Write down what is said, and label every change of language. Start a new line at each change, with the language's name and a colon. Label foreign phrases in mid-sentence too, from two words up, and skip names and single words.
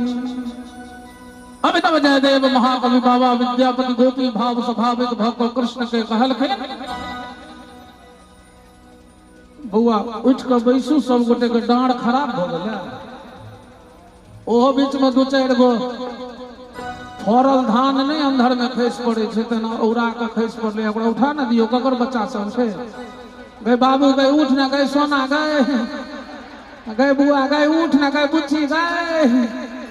Maithili: अमिताभ जयदेव महाकवि बाबा विद्यापति गोपी भाव स्वाभाविक भक्त कृष्ण के कहल खे बउआ उठ के बैसू, सब गोटे के डांड खराब भ गेल, ओहो बीच में दू चार गो फरल धान नहीं अंधर में खसि पड़े छे, तना औरा के खसि पड़ले, ओकरा उठा न दियो, ककर बच्चा सब छे, गए बाबू गए उठ न, गए सोना गए, गए बुआ गए उठ न, गए बुच्ची गए।